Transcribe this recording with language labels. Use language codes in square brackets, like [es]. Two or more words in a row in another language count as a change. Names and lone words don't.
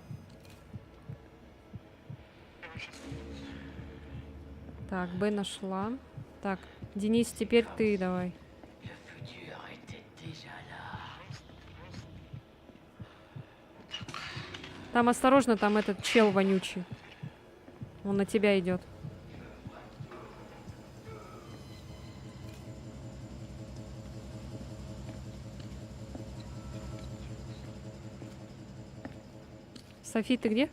[ru] Так, Б нашла. Так, Денис, теперь ты давай. [fr] Le futur était déjà là. [ru] Там осторожно, там этот чел вонючий. Он на тебя идет. Софи, ты где?